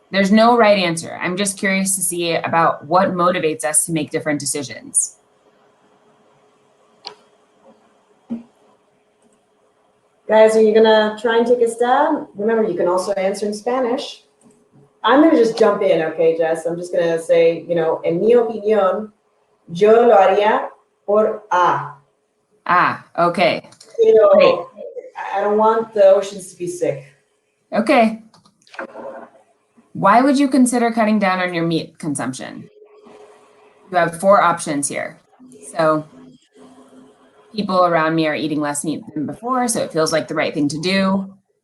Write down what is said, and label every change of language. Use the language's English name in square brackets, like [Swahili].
[English] There's no right answer. I'm just curious to see about what motivates us to make different decisions. Guys, are you gonna try and take a stab? Remember, you can also answer in Spanish. I'm gonna just jump in, okay, Jess? I'm just gonna say, [Spanish] en mi opinión, yo lo haría por A. [English] Okay. Great. I don't want the oceans to be sick. Okay. Why would you consider cutting down on your meat consumption? You have 4 options here. So people around me are eating less meat than before, so it feels like the right thing to do.